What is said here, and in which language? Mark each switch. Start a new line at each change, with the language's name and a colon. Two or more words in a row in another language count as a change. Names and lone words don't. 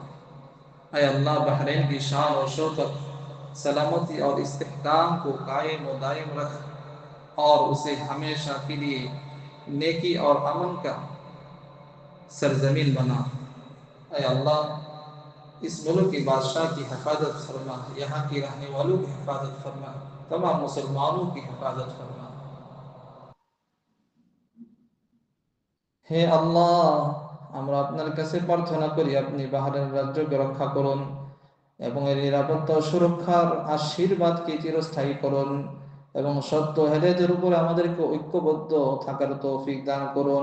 Urdu: اے اللہ، بحرین کی شان اور شوکت، سلامتی اور استحکام کو قائم و دائم رکھ، اور اسے ہمیشہ کے لیے نیکی اور امن کا سرزمین بنا۔ اے اللہ، اس ملک کے بادشاہ کی حفاظت فرما، یہاں کی رہنے والوں کی حفاظت فرما، تمام مسلمانوں کی حفاظت فرما۔
Bangla: হে আল্লাহ, আমরা আপনার কাছে প্রার্থনা করি আপনি বাহারের রাজ্যকে রক্ষা করুন এবং এর নিরাপত্তা ও সুরক্ষার আশীর্বাদকে চিরস্থায়ী করুন এবং সত্য হেদায়েতের উপরে আমাদেরকে ঐক্যবদ্ধ থাকার তৌফিক দান করুন।